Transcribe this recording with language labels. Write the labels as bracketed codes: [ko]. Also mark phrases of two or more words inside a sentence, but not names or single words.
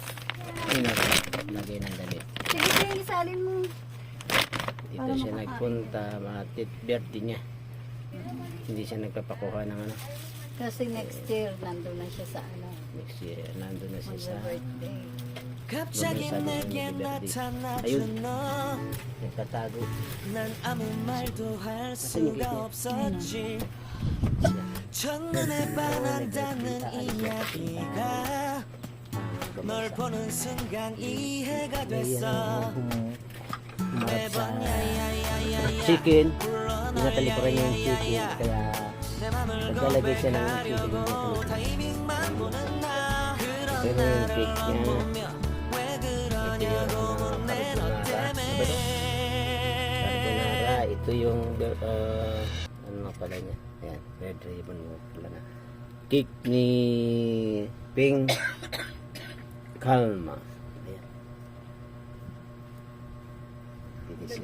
[tl] Ayun na. Lagay ng damit. Sige, Ping, isalin mo. Dito Para siya makakain. nagpunta. Matit birthday niya. Hindi siya nagpapakuha ng ano. Kasi [en] next year, [tl] nandun na siya sa ano. [en] Next year, [tl] nandun na siya sa... Mag-birthday. [ko] 갑자기 내게 나타나준 너 [tl] Nagtatago. [ko] 난 아무 말도 할 수가 없었지 첫눈에 반한다는 이야기가 널 보는 순간 이해가 됐어 매번 야야야야야 [tl] Chicken. [ko] 불러 [tl] Tinatali ko rin yung chicken. [ko] 야야야야 [tl] Kaya [ko] 내 맘을 [tl] naglalagay siya ng chicken. [ko] 고백하려고 타이밍만 보는 나 [tl] Ito [ko] 그런 [tl] na yung [ko] 나를 [tl] cake niya. [ko] 보며 왜 그러냐고 묻네 너 때문에 [tl] Carbonara. Ito yung ano pala niya. Ayan. Red ribbon mo pala na. Cake ni Ping Kalma. Ayan. Dito siya.